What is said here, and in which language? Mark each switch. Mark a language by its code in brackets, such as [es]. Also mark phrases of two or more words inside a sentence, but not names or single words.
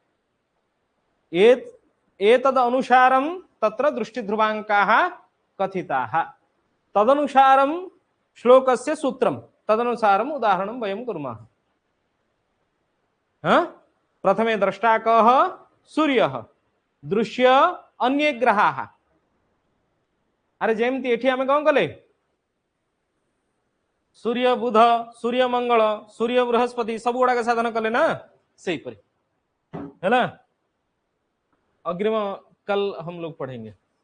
[sa] एतद् अनुसारं तत्र दृष्टिध्रुवाङ्काः कथिताः तदनुसारं श्लोकस्य सूत्रं तदनुसारम् उदाहरणं वयं कुर्मः प्रथमे द्रष्टा कः सूर्यः दृश्य अन्ये ग्रहाः [or] ଅରେ ଯେମିତି ଏଠି ଆମେ କେଉଁ କଲେ ସୂର୍ଯ୍ୟ ବୁଧ ସୂର୍ଯ୍ୟ ମଙ୍ଗଳ ସୂର୍ଯ୍ୟ ବୃହସ୍ପତି ସବୁ ଗୁଡ଼ାକ ସାଧନ କଲେ ନା ସହି ପରି ହେ ନା [hi] अग्रिम कल हम लोग पढ़ेंगे।